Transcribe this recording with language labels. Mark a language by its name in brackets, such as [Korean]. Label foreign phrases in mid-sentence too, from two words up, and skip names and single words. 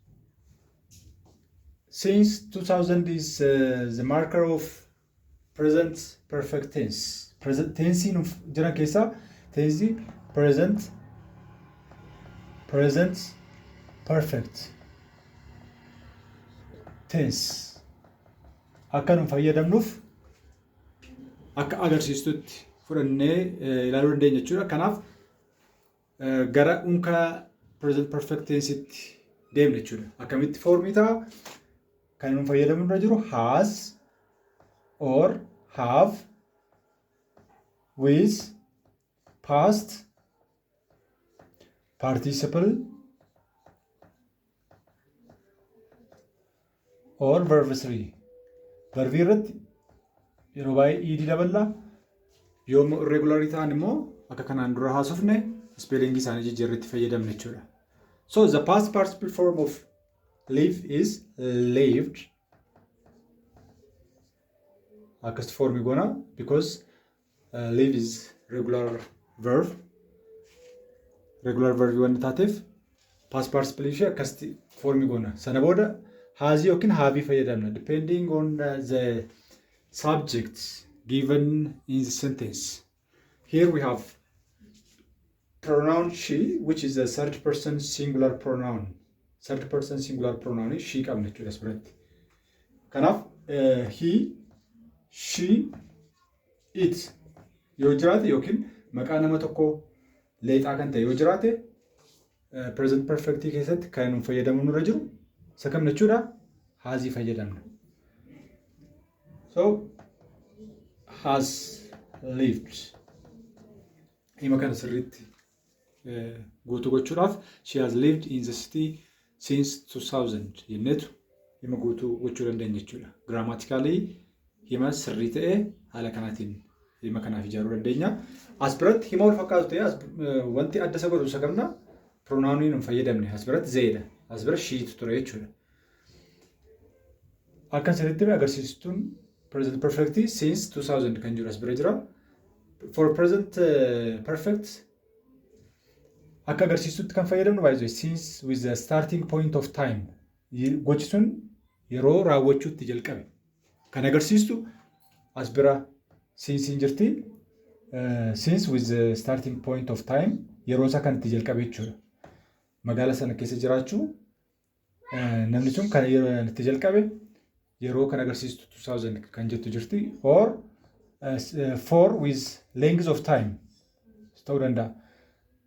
[English] Since 2000 is the marker of present perfect tense. Present tense in Jana Kesa, tense present perfect tense. [Oromo] Akkanum fayyadamnuuf akka agarsiistutti fudhannee ilaaluu dandeenya jechuudha. Kanaaf gara unka [English] present perfect tense'itti [Oromo] deemne jechuudha. Akkamitti foormii ta'a? Kan nun fayyadamu irra jiru [English] has or have with past participle or verb 3. [Oromo] Verbi irratti yeroo baay'ee ed daballa. Yoo irregular ta'an immoo akka kanaan dura haasofne spelling isaanii jijjiirratti fayyadamne jechuudha. [English] So the past participle form of live is lived. [Oromo] Akkasitti formii goona [English] because live is regular verb. Regular verb [Oromo] waan taateef [English] past participle [Oromo] ishee akkasitti formii goona. Sana booda [English] has yookiin have [Oromo] fayyadamna [English] depending on the subjects given in the sentence. Here we have pronoun she, which is a third person singular pronoun. Third person singular pronoun is she [Oromo] qabna jechuudha asirratti. Kanaaf he, she, it yoo jiraate yookiin maqaa nama tokko leexaa kan ta'e yoo jiraate [English] present perfect [Oromo] keessatti kan nun fayyadamu nurra jiru isa kam jechuudha? [English] Has [Oromo] fayyadamna. [English] So has lived. [Oromo] Hima kana sirriitti guutuu gochuudhaaf [English] she has lived in the city since 2000 [Oromo] jenneetu hima guutuu gochuu dandeenya jechuudha. Grammatically hima sirrii ta'e haala kanaatiin hima kanaaf ijaaruu dandeenya. As biratti hima wal fakkaatu ta'e wanti adda isa godhu isa qabna pronounii nun fayyadamne as biratti zeedha. As bira sheetu ture jechuudha. Akkan sirriitti agarsiistuun [English] present perfect since 2000 [Oromo] kan jiru as bira jira. [English] For present perfect [Oromo] akka agarsiistutti kan fayyadamnu baay'ee [English] since with the starting point of time. [Oromo] Gochi sun yeroo raawwachuutti jalqabe. Kan agarsiistu as bira since hin jirti. [English] Since with the starting point of time [Oromo] yeroo isaa kan itti jalqabe jechuudha. Magaala sana keessa jiraachuu namni sun kan itti jalqabe yeroo kan agarsiistu 2000 kan jettu jirti. [English] Or for with length of time [Oromo] ta'uu danda'a.